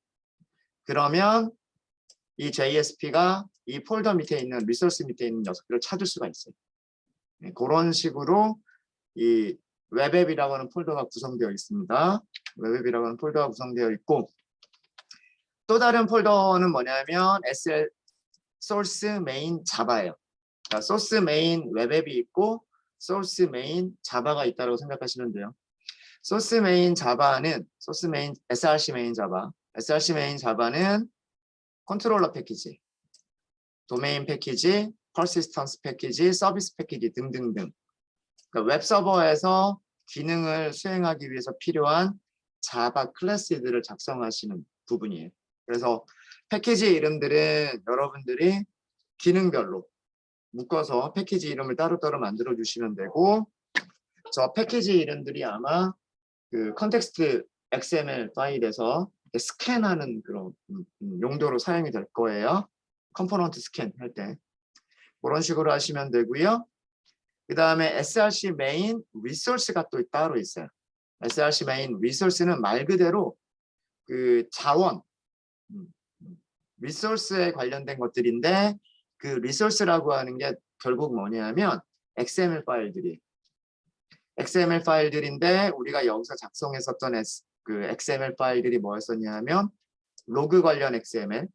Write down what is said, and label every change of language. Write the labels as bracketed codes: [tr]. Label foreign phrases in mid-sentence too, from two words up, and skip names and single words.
[ko] 그러면 이 JSP가 이 폴더 밑에 있는 리소스 밑에 있는 녀석들을 찾을 수가 있어요. 네, 그런 식으로 이 웹앱이라고 하는 폴더가 구성되어 있습니다. 웹앱이라고 하는 폴더가 구성되어 있고 또 다른 폴더는 뭐냐면 [en] SL source main java [ko] 예요. 그러니까 [en] source main [ko] 웹앱이 있고 [en] source main java [ko] 가 있다고 생각하시면 돼요. [en] source main java [ko] 는 [en] source main src main java, src main java [ko] 는 컨트롤러 패키지, 도메인 패키지, 퍼시스턴스 패키지, 서비스 패키지 등등등. 그러니까 웹 서버에서 기능을 수행하기 위해서 필요한 자바 클래스들을 작성하시는 부분이에요. 그래서 패키지 이름들은 여러분들이 기능별로 묶어서 패키지 이름을 따로따로 만들어 주시면 되고 저 패키지 이름들이 아마 그 컨텍스트 XML 파일에서 스캔하는 그런 용도로 사용이 될 거예요. 컴포넌트 스캔 할 때 그런 식으로 하시면 되고요. 그 다음에 [en] src main resource [ko] 가 또 따로 있어요. [en] src main resource [ko] 는 말 그대로 그 자원 리소스에 관련된 것들인데 그 리소스라고 하는 게 결국 뭐냐면 XML 파일들인데 우리가 여기서 작성했었던 그 XML 파일들이 뭐였었냐면 로그 관련 XML,